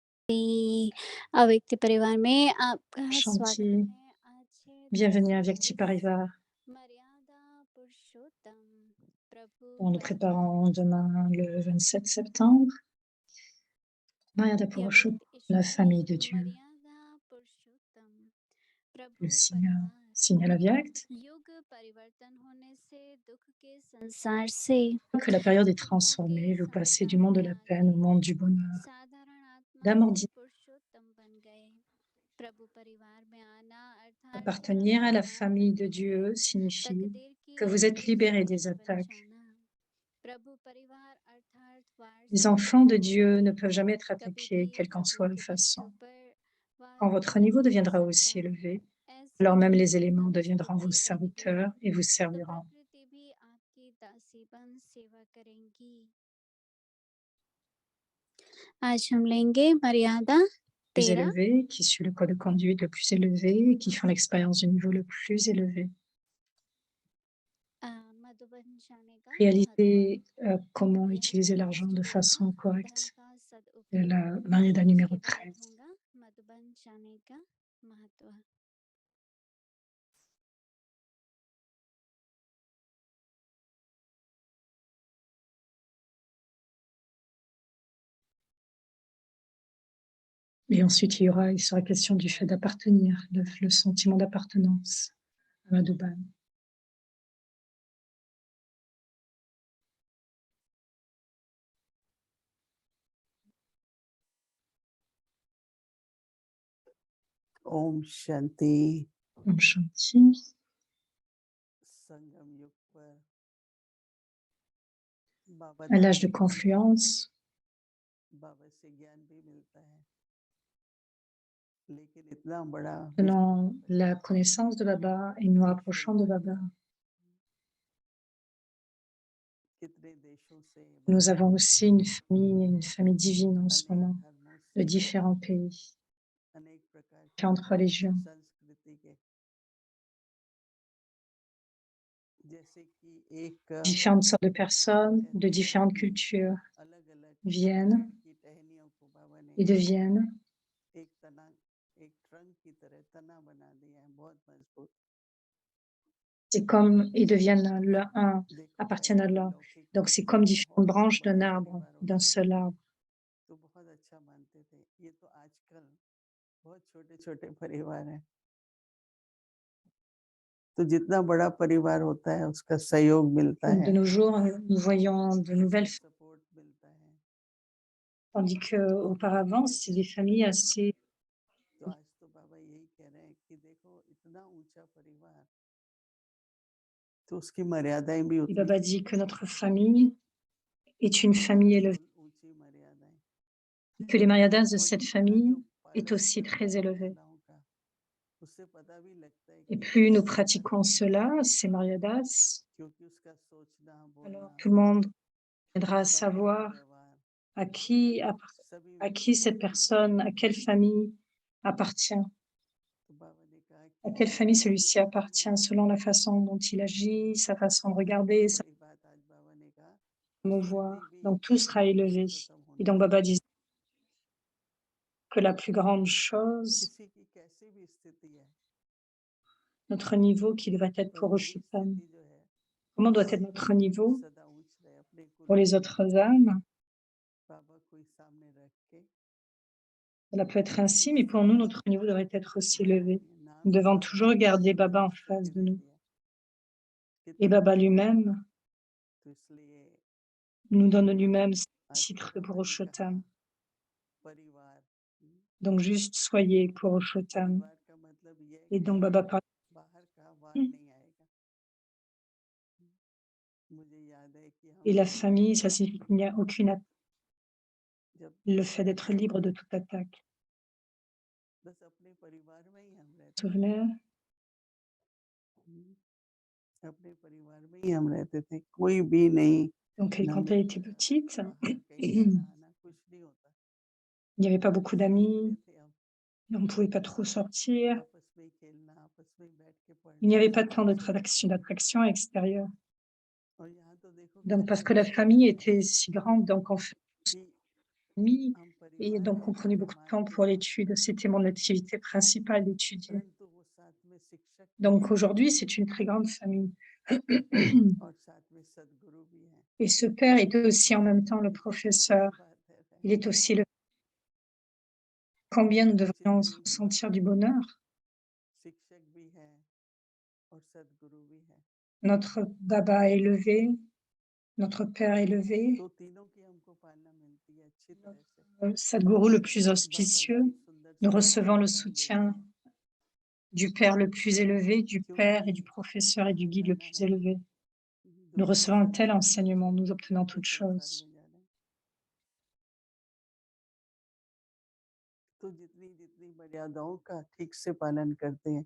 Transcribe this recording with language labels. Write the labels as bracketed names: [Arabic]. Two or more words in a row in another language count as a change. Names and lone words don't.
[Hindi] अव्यक्ति परिवार में आपका स्वागत Shanti, है। आज है [French] bienvenue 10 à Vyakti [Hindi] अट्ठाईस [French] Parivar. [Hindi] मर्यादा पुरुषोत्तम प्रभु [French] Nous nous [Hindi] परिवार [French] préparons demain le 27 septembre. Maryada Purushottam, [Hindi] अव्यक्त [French] la [Hindi] ईश्वरी [French] famille de Dieu, [Hindi] मर्यादा पुरुषोत्तम [French] le [Hindi] प्रभु [French] signal, [Hindi] परिवार [French] signal Avyakt, [Hindi] युग परिवर्तन होने से दुख के संसार से [French] que la période est [Hindi] दुखों के [French] transformée, vous passez du [Hindi] संसार [French] monde de [Hindi] में [French] la peine [Hindi] आके [French] au monde du bonheur, [Hindi] साधारण आत्मा [French] d'amour [Hindi] से [French] divin, [Hindi] पुरुषोत्तम बन गए। प्रभु परिवार में आना अर्थात [French] appartenir à la [Hindi] पुनरुत्थान [French] famille de [Hindi] करके [French] Dieu signifie [Hindi] तकदीर की [French] que vous êtes [Hindi] नई [French] libérés des [Hindi] सूची बन [French] attaques. [Hindi] जाना। प्रभु परिवार अर्थात [French] Les [Hindi] वारसा [French] enfants de [Hindi] जो [French] Dieu ne peuvent jamais être [Hindi] कभी भी [French] attaqués, quelle qu'en [Hindi] प्रभु [French] soit la [Hindi] के [French] façon. [Hindi] बच्चों पर वार [French] Quand votre [Hindi] नहीं [French] niveau [Hindi] हो [French] deviendra [Hindi] सकता। [French] aussi élevé, [Hindi] ऐसी [French] alors même [Hindi] ही [French] les éléments [Hindi] उत्तम [French] deviendront vos [Hindi] स्थिति बन गई [French] serviteurs et vous [Hindi] तो [French] serviront. [Hindi] प्रकृति भी आपकी दासीबन सेवा करेंगी। आज हम लेंगे मर्यादा [French] Plus 13 élevés, qui suivent le code de conduite le plus élevé, qui font l'expérience du niveau le plus élevé. [Hindi] मधुबन जाने का महत्व। [French] Réaliser comment [Hindi] यह [French] utiliser [Hindi] जो [French] l'argent [Hindi] आज [French] de [Hindi] होगा [French] façon [Hindi] धन [French] correcte. [Hindi] का [French] C'est [Hindi] सदुपयोग। [French] la Mariada numéro [Hindi] उसके बाद [French] 13. [Hindi] होगा मधुबन जाने का महत्व। [French] Et ensuite, il sera question du fait d'appartenir, le sentiment d'appartenance à Madhuban. [Hindi] ओम शांति। Om Shanti. संगम युग पर बाबा [French] À l'âge de [Hindi] दर्शन [French] confluence, [Hindi] बाबा से ज्ञान भी मिलता है, लेकिन इतना बड़ा [French] tenant la connaissance de Baba et nous rapprochant de Baba, [Hindi] कितने देशों से [French] nous avons aussi une famille divine en ce [Hindi] अनेक [French] moment, [Hindi] धर्मों [French] de [Hindi] से [French] différents pays, [Hindi] अनेक प्रकार की [French] différentes religions. [Hindi] संस्कृति के, जैसे कि एक [French] Différentes sortes de personnes, de différentes cultures [Hindi] अलग अलग [French] viennent [Hindi] की टहनियों को बाबा ने [French] et deviennent, [Hindi] एक तना एक ट्रंक की तरह तना बना दिया है, बहुत मजबूत। [French] c'est comme, ils deviennent un, [Hindi] देखो [French] appartiennent [Hindi] पहले [French] à [Hindi] के [French] l'un. [Hindi] लोग क्या [French] Donc c'est [Hindi] करते [French] comme [Hindi] थे, [French] différentes [Hindi] बहुत [French] branches d'un [Hindi] बड़ा [French] arbre, [Hindi] परिवार [French] d'un [Hindi] होता था [French] seul arbre. [Hindi] तो बहुत अच्छा मानते थे। ये तो आजकल बहुत छोटे छोटे परिवार हैं, तो जितना बड़ा परिवार होता है उसका सहयोग मिलता [French] Donc de [Hindi] है, [French] nos jours, nous voyons de nouvelles familles, [Hindi] सपोर्ट मिलता है। [French] tandis qu'auparavant, c'est des familles assez... [Hindi] तो आज तो बाबा यही कह रहे हैं कि देखो इतना ऊंचा परिवार, तो उसकी मर्यादाएं भी [French] Et [Hindi] उतनी [French] Baba dit que notre famille est une famille élevée, [Hindi] ऊंची मर्यादाएं, [French] que les maryadas de [Hindi] और [French] cette [Hindi] जितना जो [French] famille est [Hindi] पालन [French] aussi [Hindi] करते [French] très [Hindi] हैं [French] élevée. [Hindi] मर्यादाओं का, उससे पता भी लगता है [French] Et [Hindi] कि [French] plus nous [Hindi] कैसी [French] pratiquons [Hindi] बात है, [French] cela, ces maryadas, [Hindi] क्योंकि उसका सोचना [French] alors [Hindi] बोलना, [French] tout le monde viendra à [Hindi] उसका भाव [French] savoir [Hindi] व्यवहार [French] à qui, [Hindi] सभी [French] à qui cette personne, à quelle famille appartient, [Hindi] तो बाबा ने कहा [French] à [Hindi] कि [French] quelle famille [Hindi] मर्यादा भी [French] celui-ci [Hindi] बढ़ाना [French] appartient selon la façon dont il agit, sa façon de regarder, sa [Hindi] बड़ी बात आज बाबा ने कहा, [French] façon de [Hindi] स्थिति [French] voir. [Hindi] भी [French] Donc tout sera élevé. [Hindi] पुरुषोत्तम [French] Et [Hindi] होनी [French] donc Baba [Hindi] चाहिए। [French] dit que la plus grande chose, [Hindi] किसी की कैसी भी स्थिति है, [French] notre niveau qui devrait être [Hindi] पर [French] pour [Hindi] मेरी [French] Roshutam, [Hindi] स्थिति जो है [French] comment doit être notre niveau [Hindi] सदा ऊंच रहे, अपने [French] pour [Hindi] गुरु [French] les [Hindi] को [French] autres âmes? [Hindi] बाबा को ही सामने रख के [French] Cela peut être [Hindi] कैसी [French] ainsi, mais pour nous, [Hindi] स्थिति [French] notre niveau devrait être aussi [Hindi] बाबा [French] élevé. [Hindi] ने नाम [French] Nous [Hindi] ही [French] devons [Hindi] बाबा [French] toujours [Hindi] ने [French] garder Baba en face [Hindi] स्थिति [French] de [Hindi] दे [French] nous. [Hindi] दिया, [French] Et [Hindi] कितनी [French] Baba [Hindi] बड़ी बात है। [French] lui-même [Hindi] तो इसलिए [French] nous donne lui-même ce [Hindi] आज [French] titre de [Hindi] बाबा ने कहा [French] Purushotam. [Hindi] परिवार, [French] Donc juste soyez Purushotam. [Hindi] परिवार का मतलब ये है [French] Et [Hindi] कि [French] donc Baba parle. [Hindi] बाहर का वार नहीं आएगा। मुझे याद है कि [French] Et [Hindi] हम [French] la [Hindi] लोग [French] famille, ça signifie qu'il n'y a aucune attaque. [Hindi] जब [French] Le fait d'être libre de toute attaque. [Hindi] बस अपने परिवार में ही हम रहते थे, [French] Souvenez, [Hindi] अपने परिवार में ही हम रहते थे, कोई भी नहीं, [French] donc [Hindi] ना [French] quand elle était petite, [Hindi] बाहर कहीं [French] il [Hindi] जाना आना कुछ नहीं होता, [French] n'y avait pas beaucoup [Hindi] ऐसे ही [French] d'amis, [Hindi] रहते थे हम, [French] on ne pouvait pas trop sortir, [Hindi] आपस में खेलना, आपस में बैठ के [French] il n'y [Hindi] पढ़ना, [French] avait pas [Hindi] सब [French] tant [Hindi] कुछ होता था। [French] d'attraction extérieure. [Hindi] और यहाँ तो देखो [French] Donc [Hindi] कितना [French] parce que la [Hindi] विशाल [French] famille [Hindi] है [French] était si grande, donc en fait, [Hindi] कि [French] famille, [Hindi] हम [French] Et donc, on prenait beaucoup de temps pour l'étude. C'était mon activité principale d'étudier. [Hindi] परंतु वो साथ में शिक्षक भी [French] Donc, [Hindi] हैं [French] aujourd'hui, c'est une très grande famille. [Hindi] और साथ में सदगुरु भी हैं। [French] Et ce père est aussi en même temps le [Hindi] कितनी [French] professeur. [Hindi] अच्छी बात है बहन। [French] Il est aussi le... Combien nous [Hindi] बच्चे [French] devrions [Hindi] भी [French] ressentir [Hindi] वहाँ [French] du bonheur? [Hindi] शिक्षक भी हैं और सदगुरु भी हैं। [French] Notre Baba élevé, notre Père élevé, [Hindi] तो तीनों की हमको पालना मिलती है अच्छी तरह से। [French] Sadhguru le plus [Hindi] बाबा [French] auspicieux, [Hindi] इतनी सुंदर [French] nous [Hindi] सी [French] recevons le [Hindi] मार्गदर्शन [French] soutien [Hindi] देते हैं [French] du Père le plus élevé, du Père et du [Hindi] क्योंकि [French] professeur et du guide le [Hindi] कहना [French] plus [Hindi] है [French] élevé. Nous [Hindi] दुनिया [French] recevons un [Hindi] से [French] tel [Hindi] सब कुछ [French] enseignement, nous [Hindi] छोड़ [French] obtenons [Hindi] के [French] toutes [Hindi] संसार [French] choses. [Hindi] में जाना है। तो जितनी जितनी मर्यादाओं का ठीक से पालन करते हैं